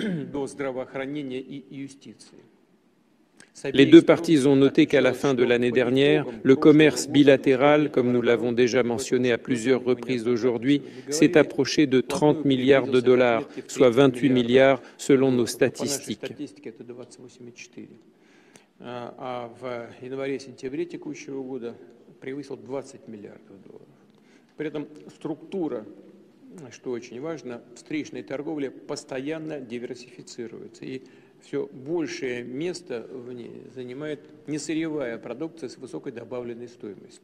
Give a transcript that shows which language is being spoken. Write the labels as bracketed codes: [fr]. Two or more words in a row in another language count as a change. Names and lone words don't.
[fr] Les deux parties ont noté qu'à la fin de l'année dernière, le commerce bilatéral, comme nous l'avons déjà mentionné à plusieurs reprises aujourd'hui, s'est approché de 30 milliards de dollars, soit 28 milliards selon nos statistiques. [ru] Все большее место в ней занимает несырьевая продукция с высокой добавленной стоимостью.